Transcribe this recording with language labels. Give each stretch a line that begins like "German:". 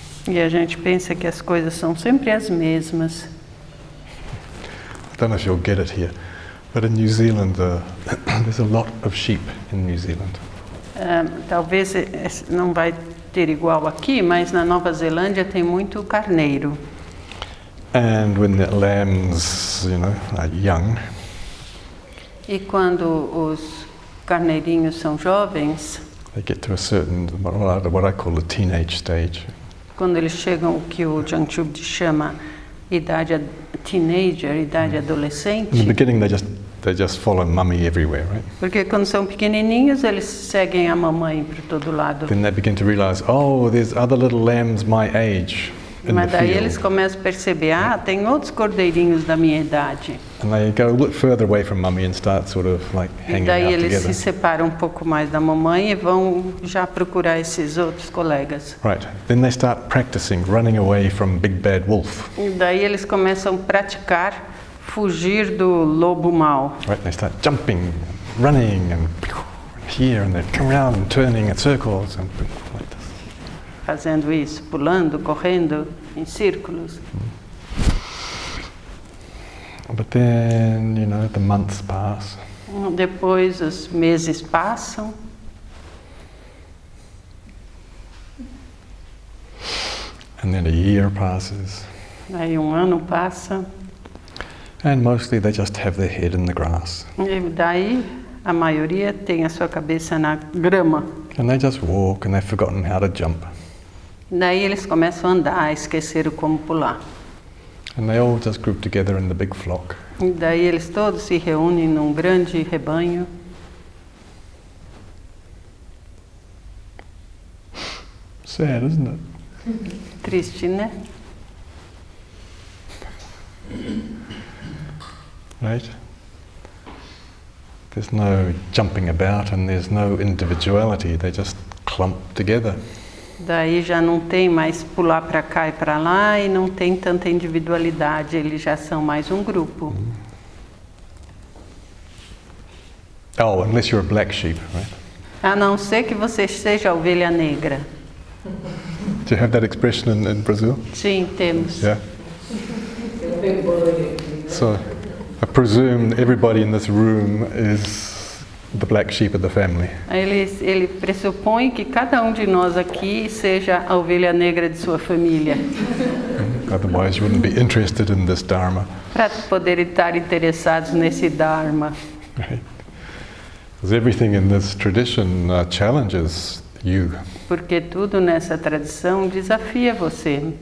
Portuguese: E a gente pensa que as coisas são sempre as mesmas.
English: I don't know if you'll get it here, but in New Zealand, there's a lot of sheep in New Zealand.
Portuguese: Talvez não vai ter igual aqui, mas na Nova Zelândia tem muito carneiro.
English: And when the lambs, are young,
Portuguese: E quando os carneirinhos são jovens,
English: they get to a certain, what I call a teenage stage.
Portuguese: quando eles chegam o que o Jangchub chama idade teenager, idade
English: In the
Portuguese: adolescente,
English: beginning, they just follow mummy everywhere, right?
Portuguese: porque quando são pequenininhos eles seguem a mamãe para todo lado.
English: Then they begin to realize, oh, there's other little lambs my age in the
Portuguese: Mas daí eles
English: field.
Portuguese: começam a perceber, tem outros cordeirinhos da minha idade.
English: And they go a bit further away from mummy and start sort of like
Portuguese: E
English: hanging
Portuguese: daí
English: out
Portuguese: eles
English: together.
Portuguese: se separam um pouco mais da mamãe e vão já procurar esses outros colegas.
English: Right. Then they start practicing running away from big bad wolf.
Portuguese: E daí eles começam a praticar fugir do lobo mau.
English: Right. They start jumping, running, and here and they come around and turning in circles and like this.
Portuguese: Fazendo isso, pulando, correndo em círculos.
English: But then, the months pass.
Portuguese: Depois os meses passam.
English: And then a year passes.
Portuguese: Aí um ano passa.
English: And mostly they just have their head in the grass.
Portuguese: E daí a maioria tem a sua cabeça na grama.
English: And they just walk and they've forgotten how to jump.
Portuguese: Daí eles começam a andar, esqueceram como pular.
English: And they all just group together in the big flock.
Portuguese: E daí eles todos se reúnem num grande rebanho.
English: Sad, isn't it?
Portuguese: Triste, né?
English: right? There's no jumping about and there's no individuality, they just clump together.
Portuguese: Daí já não tem mais pular para cá e para lá e não tem tanta individualidade, eles já são mais um grupo.
English: Oh, unless you're a black sheep, right?
Portuguese: A não ser que você seja a ovelha negra.
English: Do you have that expression in Brazil?
Portuguese: Sim, temos.
English: Yeah. So, I presume everybody in this room is the black sheep of the family.
Portuguese: Ele pressupõe que cada um de nós aqui seja a ovelha negra de sua família.
English: Otherwise you wouldn't be interested in this Dharma.
Portuguese: Para poder estar interessados nesse Dharma.
English: Right? Because everything in this tradition challenges you.
Portuguese: Porque tudo nessa tradição desafia você.